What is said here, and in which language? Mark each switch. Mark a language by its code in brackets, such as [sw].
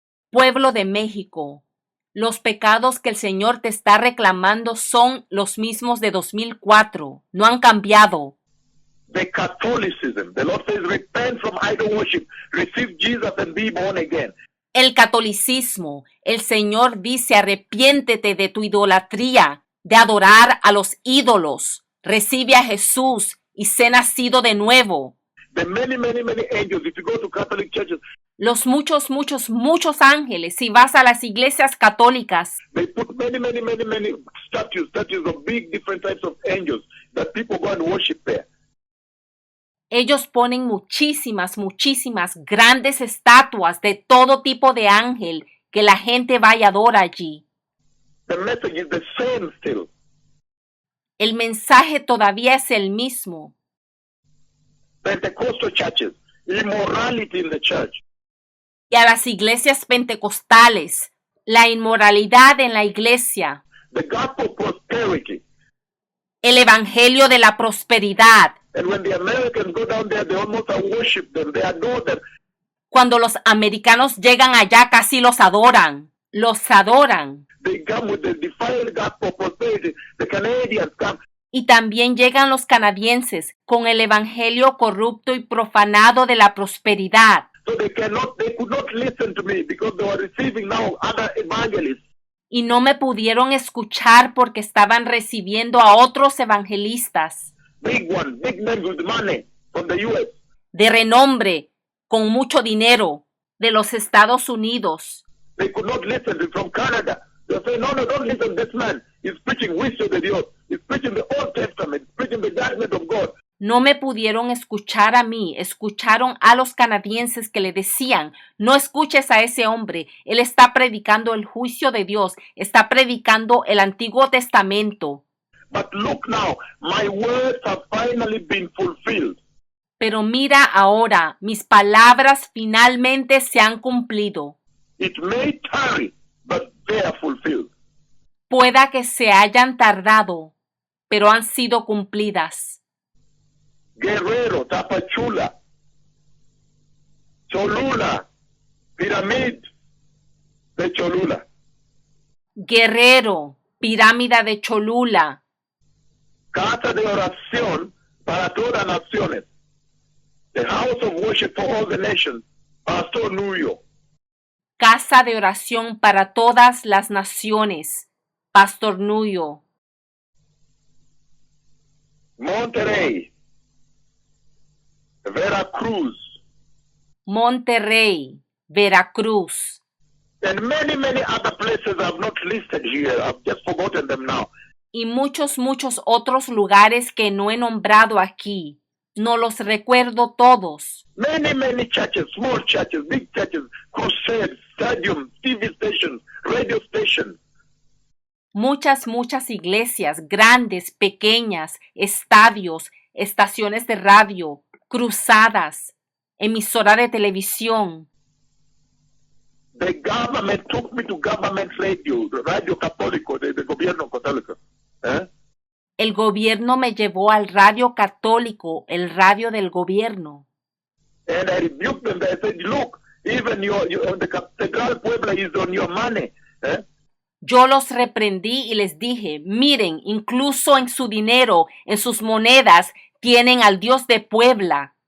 [es] Pueblo de México, los pecados que el Señor te está reclamando son los mismos de 2004, no han cambiado. [en] The Catholicism, the Lord says, repent from idol worship, receive Jesus and be born again. [es] El catolicismo, el Señor dice, arrepiéntete de tu idolatría, de adorar a los ídolos, recibe a Jesús y sé nacido de nuevo. [en] The many angels, if you go to Catholic churches, [es] Los muchos ángeles, si vas a las iglesias católicas, [en] they put many statues of big different types of angels that people go and worship there. [es] ellos ponen muchísimas grandes estatuas de todo tipo de ángel que la gente va y adora allí. [en] The message is the same still. [es] El mensaje todavía es el mismo. [en] Pentecostal churches, immorality in the church. [es] Y a las iglesias pentecostales, la inmoralidad en la iglesia, [en] The gospel of prosperity. [es] el evangelio de la prosperidad. [en] And when the Americans go down there, they almost worship them. They adore them. [es] Cuando los americanos llegan allá, casi los adoran. Los adoran. [en] They come with the defiled gospel of prosperity. The Canadians come. [es] Y también llegan los canadienses con el evangelio corrupto y profanado de la prosperidad. [en] So they could not listen to me because they were receiving now other evangelists. [es] Y no me pudieron escuchar porque estaban recibiendo a otros evangelistas [en] Big ones, big men with money from the U.S. [es] de renombre, con mucho dinero, de los Estados Unidos. [en] They could not listen to from Canada. They say, no, don't listen to this man. He's preaching [es] juicio de Dios. [en] He's preaching the Old Testament. He's preaching the judgment of God. [es] No me pudieron escuchar a mí, escucharon a los canadienses que le decían, no escuches a ese hombre, él está predicando el juicio de Dios, está predicando el Antiguo Testamento. [en] But look now, my words have finally been fulfilled. [es] Pero mira ahora, mis palabras finalmente se han cumplido. [en] It may tarry, but they are fulfilled. [es] Pueda que se hayan tardado, pero han sido cumplidas. Guerrero, Tapachula, Cholula, Pirámide de Cholula. Guerrero, Pirámide de Cholula, Casa de oración para todas las naciones. [en] The house of worship for all the nations. Pastor Nuyo. [es] Casa de oración para todas las naciones. Pastor Nuyo. Monterrey. Veracruz. Monterrey, Veracruz. [en] And many other places I've not listed here. I've just forgotten them now. [es] Y muchos otros lugares que no he nombrado aquí. No los recuerdo todos. [en] Many churches, small churches, big churches, crusades, stadiums, TV stations, radio stations. [es] Muchas iglesias, grandes, pequeñas, estadios, estaciones de radio, cruzadas, emisora de televisión. [en] The government took me to government radio, Radio Católico, [es] de gobierno católico. El gobierno me llevó al radio católico, el radio del gobierno. [en] And I rebuked them. I said, look, even the Catedral Puebla is on your money. [es] Yo los reprendí y les dije, miren, incluso en su dinero, en sus monedas, tienen al Dios de Puebla.